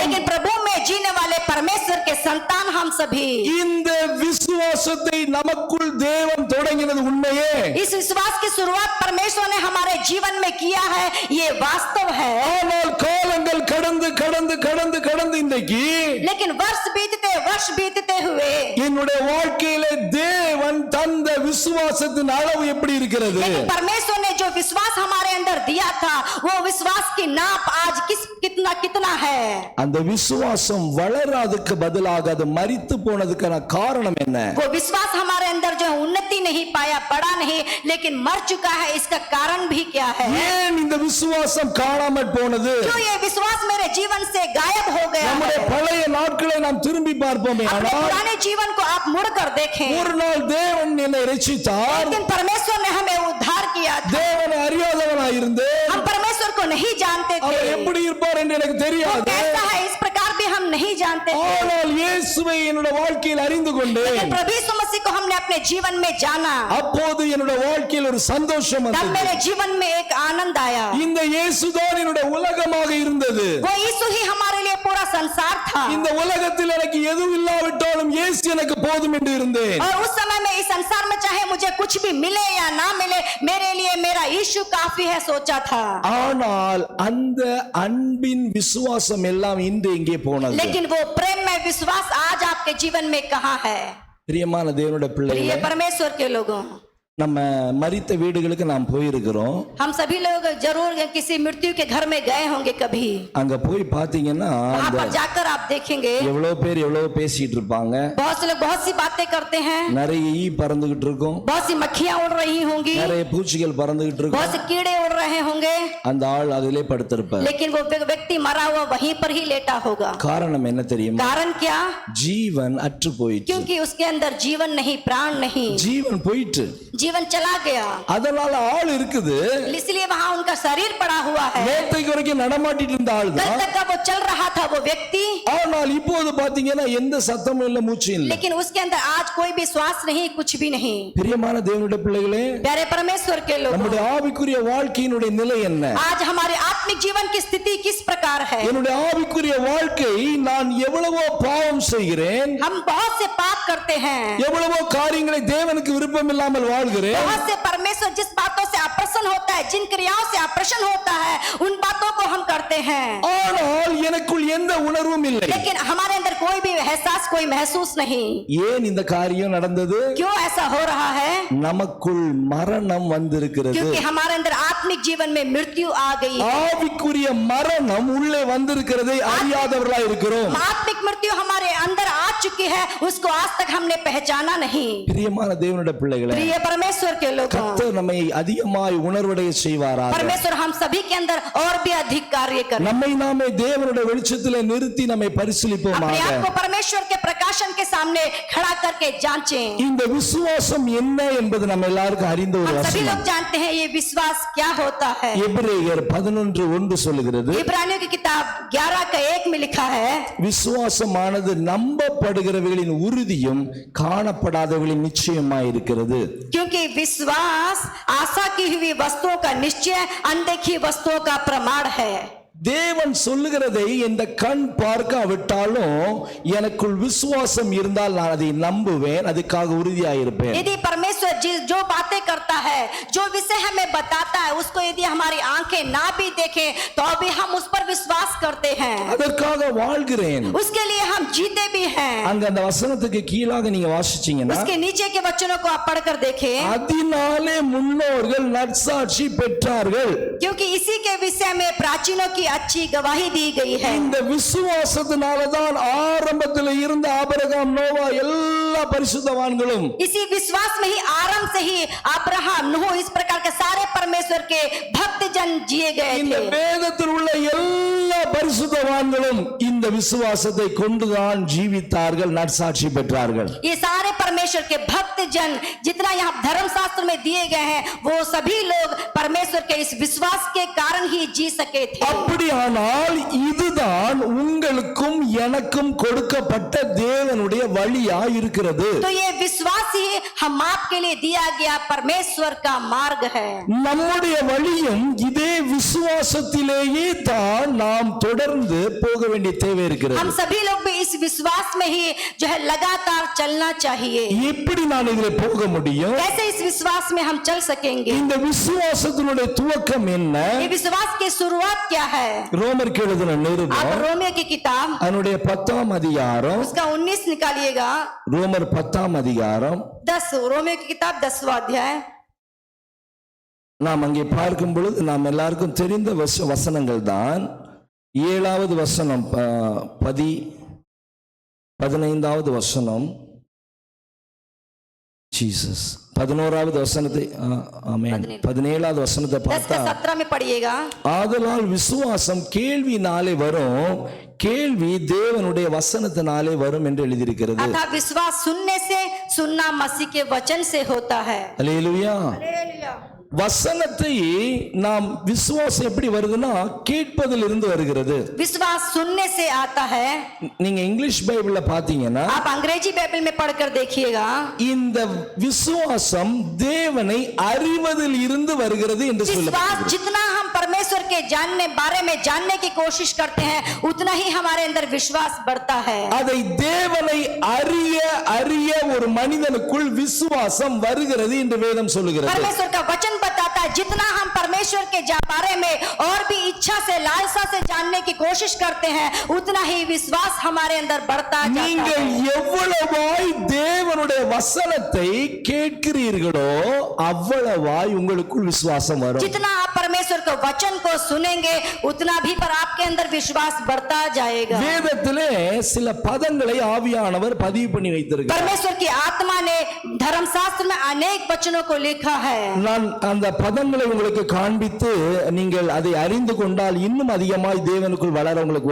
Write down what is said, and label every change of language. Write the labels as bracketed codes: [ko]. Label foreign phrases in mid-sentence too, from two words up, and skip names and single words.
[hi] लेकिन प्रभु में जीने वाले परमेश्वर के संतान हम सभी [ta] இந்த விசுவாசத்தை நமக்குள் தேவன் தொடங்கினது உண்மையே. [hi] इस विश्वास की शुरुआत परमेश्वर ने हमारे जीवन में किया है, ये वास्तव है। [ta] ஆனால் காலங்கள் கடந்து கடந்து கடந்து கடந்து இன்றைக்கு [hi] लेकिन वर्ष बीतते हुए [ta] என்னுடைய வாழ்க்கையிலே தேவன் தந்த விசுவாசத்தின் அளவு எப்படி இருக்கிறது? [hi] लेकिन परमेश्वर ने जो विश्वास हमारे अंदर दिया था, वो विश्वास की नाप आज कितना है। [ta] அந்த விசுவாசம் வளராதுக்கு பதிலாக அது மரித்து போனதுக்கான காரணம் என்ன? [hi] वो विश्वास हमारे अंदर जो उन्नति नहीं पाया, बढ़ा नहीं, लेकिन मर चुका है। इसका कारण भी क्या है? [ta] ஏன் இந்த விசுவாசம் காணாமல் போனது? [hi] क्यों ये विश्वास मेरे जीवन से गायब हो गया है? [ta] நம்முடைய பழைய நாட்களை நாம் திரும்பி பார்ப்போமே [hi] अपने [ta] ஆனால் [hi] पुराने जीवन को आप मुड़ कर देखें। [ta] ஒரு நாள் தேவன் என்னை ரட்சித்தார். [hi] एक दिन परमेश्वर ने हमें उद्धार किया था। [ta] தேவனை அறியாதவனாய் இருந்தேன். [hi] हम परमेश्वर को नहीं जानते थे, [ta] அவர் எப்படி இருப்பார் என்று எனக்கு [hi] वो [ta] தெரியாது. [hi] कैसा है इस प्रकार भी हम नहीं जानते थे। [ta] ஆனால் இயேசுவை என்னுடைய வாழ்க்கையில் அறிந்து கொண்டேன். [hi] लेकिन प्रभु यीशु मसीह को हमने अपने जीवन में जाना, [ta] அப்போது என்னுடைய வாழ்க்கையில் ஒரு சந்தோஷம் [hi] तब [ta] வந்தது. [hi] मेरे जीवन में एक आनंद आया। [ta] இந்த இயேசுதான் என்னுடைய உலகமாக இருந்தது. [hi] वो यीशु ही हमारे लिए पूरा संसार था, [ta] இந்த உலகத்தில் எனக்கு எதுவும் இல்லாவிட்டாலும் இயேசு எனக்கு போதும் என்று இருந்தேன். [hi] और उस समय में इस संसार में चाहे मुझे कुछ भी मिले या ना मिले, मेरे लिए मेरा यीशु काफी है सोचा था। [ta] ஆனால் அந்த அன்பின் விசுவாசம் எல்லாம் இன்று எங்கே போனது? [hi] लेकिन वो प्रेम में विश्वास आज आपके जीवन में कहाँ है? [ta] பிரியமான தேவனுடைய [hi] प्रिय [ta] பிள்ளைகளே, [hi] परमेश्वर के लोगों, [ta] நம்ம மரித்த வீடுகளுக்கு நாம் போயிருக்கிறோம். [hi] हम सभी लोग जरूर किसी मृत्यु के घर में गए होंगे कभी। [ta] அங்க போய் பாத்தீங்கன்னா [hi] वहां पर जाकर आप देखेंगे [ta] எவ்வளவு பேர் எவ்வளவு பேசிட்டு இருப்பாங்க. [hi] बहुत से लोग बहुत सी बातें करते हैं, [ta] நிறைய ஈ பறந்துகிட்டு இருக்கும், [hi] बहुत सी मक्खियां उड़ रही होंगी, [ta] நிறைய பூச்சிகள் பறந்துகிட்டு இருக்கும். [hi] बहुत से कीड़े उड़ रहे होंगे, [ta] அந்த ஆள் அதிலே படுத்திருப்பார். [hi] लेकिन वो व्यक्ति मरा हुआ वहीं पर ही लेटा होगा। [ta] காரணம் என்ன தெரியுமா? [hi] कारण क्या? [ta] ஜீவன் அற்று போயிட்டு. [hi] क्योंकि उसके अंदर जीवन नहीं, प्राण नहीं, [ta] ஜீவன் போயிட்டு [hi] जीवन चला गया, [ta] அதனால ஆள் இருக்குது. [hi] इसलिए वहां उनका शरीर पड़ा हुआ है। [ta] நேற்றைக்கு வரைக்கும் நடமாட்டிட்டு இருந்த ஆள் [hi] कल [ta] தான். [hi] तक का वो चल रहा था वो व्यक्ति, [ta] ஆனால் இப்போது பாத்தீங்கன்னா எந்த சத்தமும் இல்ல, மூச்சு இல்ல. [hi] लेकिन उसके अंदर आज कोई भी श्वास नहीं, कुछ भी नहीं। [ta] பிரியமான தேவனுடைய பிள்ளைகளே, [hi] प्यारे परमेश्वर के लोग, [ta] நம்முடைய ஆவிக்குரிய வாழ்க்கையினுடைய நிலை என்ன? [hi] आज हमारे आत्मिक जीवन की स्थिति किस प्रकार है? [ta] என்னுடைய ஆவிக்குரிய வாழ்க்கை, நான் எவ்வளவோ பாவம் செய்கிறேன், [hi] हम बहुत से पाप करते हैं, [ta] எவ்வளவோ காரியங்களை தேவனுக்கு விருப்பம் இல்லாமல் வாழ்கிறேன். [hi] बहुत से परमेश्वर जिस बातों से अप्रसन्न होता है, जिन क्रियाओं से अप्रसन्न होता है, उन बातों को हम करते हैं, [ta] ஆனால் எனக்குள் எந்த உணர்வும் இல்லை. [hi] लेकिन हमारे अंदर कोई भी एहसास, कोई महसूस नहीं। [ta] ஏன் இந்த காரியம் நடந்தது? [hi] क्यों ऐसा हो रहा है? [ta] நமக்குள் மரணம் வந்திருக்கிறது. [hi] क्योंकि हमारे अंदर आत्मिक जीवन में मृत्यु आ गई है। [ta] ஆவிக்குரிய மரணம் உள்ளே வந்திருக்கிறதை அறியாதவர்களாய் இருக்கிறோம். [hi] आत्मिक मृत्यु हमारे अंदर आ चुकी है, उसको आज तक हमने पहचाना नहीं। [ta] பிரியமான தேவனுடைய பிள்ளைகளே, [hi] प्रिय परमेश्वर के लोगों, [ta] கர்த்தர் நம்மை அதிகமாய் உணர்வடைய செய்வாராக. [hi] परमेश्वर हम सभी के अंदर और भी अधिक कार्य करें। [ta] நம்மை நாமே தேவனுடைய வெளிச்சத்திலே நிறுத்தி நம்மை [hi] अपने [ta] பரிசீலிப்போமாக. [hi] आप को परमेश्वर के प्रकाशन के सामने खड़ा करके जांचें। [ta] இந்த விசுவாசம் என்ன என்பது நம்ம எல்லாருக்கும் அறிந்த ஒரு [hi] हम सभी [ta] வசனம். [hi] लोग जानते हैं ये विश्वास क्या होता है। [ta] எபிரேயர் 11:1 சொல்லுகிறது, [hi] इब्रानियों की किताब 11:1 में लिखा है, [ta] விசுவாசமானது நம்பப்படுகிறவர்களின் உறுதியும் காணப்படாதவர்களின் நிச்சயமாய் இருக்கிறது. [hi] क्योंकि विश्वास आशा की हुई वस्तुओं का निश्चय, अनदेखी वस्तुओं का प्रमाण है। [ta] தேவன் சொல்லுகிறதை இந்த கண் பார்க்காவிட்டாலும் எனக்குள் விசுவாசம் இருந்தால் நான் அதை நம்புவேன், அதுக்காக உறுதியாயிருப்பேன். [hi] यदि परमेश्वर जो बातें करता है, जो विषय हमें बताता है, उसको यदि हमारी आंखें ना भी देखें तो भी हम उस पर विश्वास करते हैं, [ta] அதற்காக வாழ்கிறேன். [hi] उसके लिए हम जीते भी हैं. [ta] அங்க அந்த வசனத்துக்கு கீழாக நீங்க வாசிச்சீங்கன்னா, [hi] उसके नीचे के वचनों को आप पढ़कर देखें, [ta] அதனாலே முன்னோர்கள் நற்சாட்சி பெற்றார்கள். [hi] क्योंकि इसी के विषय में प्राचीनों की अच्छी गवाही दी गई है. [ta] இந்த விசுவாசத்தினாலதான் ஆரம்பத்தில் இருந்த ஆபிரகாம், நோவா எல்லா பரிசுத்தவான்களும், [hi] इसी विश्वास में ही आरंभ से ही अब्राहम, नूह, इस प्रकार के सारे परमेश्वर के भक्त जन जिए गए [ta] இந்த [hi] थे. [ta] வேதத்தில் உள்ள எல்லா பரிசுத்தவான்களும் இந்த விசுவாசத்தை கொண்டுதான் ஜீவித்தார்கள், நற்சாட்சி பெற்றார்கள். [hi] ये सारे परमेश्वर के भक्त जन जितना यहाँ धर्मशास्त्र में दिए गए हैं, वो सभी लोग परमेश्वर के इस विश्वास के कारण ही जी सके थे. [ta] அப்படியானால் இதுதான் உங்களுக்கும் எனக்கும் கொடுக்கப்பட்ட தேவனுடைய வழியா இருக்கிறது. [hi] तो ये विश्वास ही हम आपके लिए दिया गया परमेश्वर का मार्ग है. [ta] நம்முடைய வழியும் இதே விசுவாசத்திலேயே தான் நாம் தொடர்ந்து போக வேண்டிய தேவை இருக்கிறது. [hi] हम सभी लोग भी इस विश्वास में ही जो है लगातार चलना चाहिए. [ta] எப்படி நான் இதில் போக முடியும்? [hi] कैसे इस विश्वास में हम चल सकेंगे? [ta] இந்த விசுவாசத்தினுடைய துவக்கம் என்ன? [hi] ये विश्वास की शुरुआत क्या है? [ta] ரோமருக்கு எழுதின [hi] आप [ta] நிருபம் [hi] रोमियो की किताब [ta] அதனுடைய 10ஆம் அதிகாரம், [hi] उसका 19 निकालिएगा. [ta] ரோமர் 10ஆம் அதிகாரம் [hi] 10 रोमियो की किताब 10वां अध्याय. [ta] நாம் அங்கே பார்க்கும் பொழுது நாம் எல்லாருக்கும் தெரிந்த வசனங்கள் தான். 7வது வசனம், 15வது வசனம், ஜீசஸ் 11வது வசனத்தை, ஆமென், 17வது வசனத்தை 10 பார்த்தா, [hi] का 17 में पढ़िएगा. [ta] ஆதலால் விசுவாசம் கேள்வினாலே வரும், கேள்வி தேவனுடைய வசனத்தினாலே வரும் என்று எழுதியிருக்கிறது. [hi] अर्थात विश्वास सुनने से, सुनना मसीह के वचन से होता है. [ta] அல்லேலூயா. [hi] हालेलुया. [ta] வசனத்தை நாம் விசுவாசம் எப்படி வருதுன்னா கேட்பதில் இருந்து வருகிறது. [hi] विश्वास सुनने से आता है. [ta] நீங்க [en] English Bibleல [ta] பாத்தீங்கன்னா, [hi] आप अंग्रेजी बाइबल में पढ़कर देखिएगा, [ta] இந்த விசுவாசம் தேவனை அறிவதில் இருந்து வருகிறது என்று [hi] विश्वास [ta] சொல்லப்படுகிறது. [hi] जितना हम परमेश्वर के बारे में जानने की कोशिश करते हैं, उतना ही हमारे अंदर विश्वास बढ़ता है. [ta] அதை தேவனை அறிய அறிய ஒரு மனிதனுக்குள் விசுவாசம் வருகிறது என்று வேதம் சொல்லுகிறது. [hi] परमेश्वर का वचन बताता है, जितना हम परमेश्वर के बारे में और भी इच्छा से, लालसा से जानने की कोशिश करते हैं, उतना ही विश्वास हमारे अंदर बढ़ता जाता [ta] நீங்கள் [hi] है. [ta] எவ்வளவாய் தேவனுடைய வசனத்தை கேட்கிறீர்களோ அவ்வளவாய் உங்களுக்குள் விசுவாசம் வரும். [hi] जितना आप परमेश्वर के वचन को सुनेंगे, उतना भी पर आपके अंदर विश्वास बढ़ता जाएगा. [ta] வேதத்திலே சில பதங்களை ஆவியானவர் பதிவு பண்ணி வைத்திருக்கிறார். [hi] परमेश्वर की आत्मा ने धर्मशास्त्र में अनेक वचनों को लिखा है. [ta] நான் அந்த பதங்களை உங்களுக்கு காண்பித்து நீங்கள் அதை அறிந்து கொண்டால் இன்னும் அதிகமாய் தேவனுக்குள் வளர உங்களுக்கு